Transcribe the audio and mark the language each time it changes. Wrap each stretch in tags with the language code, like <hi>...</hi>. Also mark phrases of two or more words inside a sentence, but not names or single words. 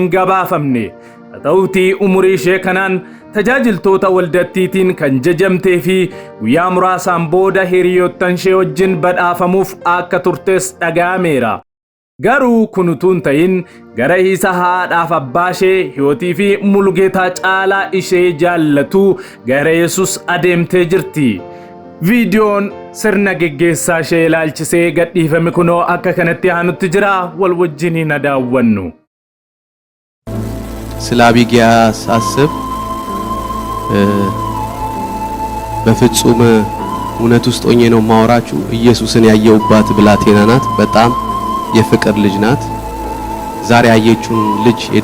<om>gabaafamne ta'uutii umurii ishee kanaan tajaajiltoota waldattiitiin kan jajamtee fi guyyaa muraasaan booda hiriyoottan ishee wajjin badhaafamuuf akka turtes dhaga'ameera garuu kun utuu hin ta'in gara isa haadhaaf abbaa ishee hiyootii fi Mulgeetaa caalaa ishee jaallatu gara Yesus adeemtee jirti Videoon sirna geggeessaa ishee ilaalchisee gadhiifame kunoo akka kanatti aanutti jira wal wajjin daawwannu</om> <am>ስለ አቢጊያ ሳስብ በፍጹም እውነት ውስጥ ሆኜ ነው ማወራችሁ ኢየሱስን ያየውባት ብላቴና ናት በጣም የፍቅር ልጅ ናት ዛሬ ያየችውን ልጅ ሄዳ</am>